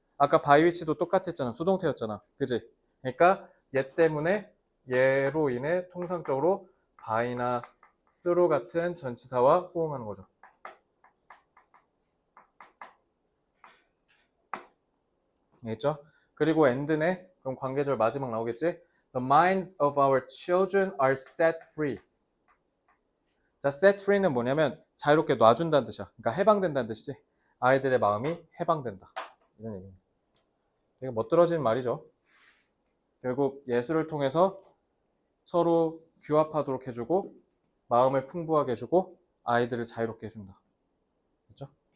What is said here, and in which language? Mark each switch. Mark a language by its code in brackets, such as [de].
[ko] 아까 by which도 똑같았잖아. 수동태였잖아. 그치? 그러니까 얘 때문에 얘로 인해 통상적으로 by나 through 같은 전치사와 호응하는 거죠. 알겠죠? 그리고 end네. 그럼 관계절 마지막 나오겠지? [en] The minds of our children are set free. [ko] 자, set free는 뭐냐면 자유롭게 놔준다는 뜻이야. 그러니까 해방된다는 뜻이지. 아이들의 마음이 해방된다. 이런 얘기입니다. 되게 멋들어진 말이죠. 결국 예술을 통해서 서로 규합하도록 해주고 마음을 풍부하게 해주고 아이들을 자유롭게 해준다. 그렇죠?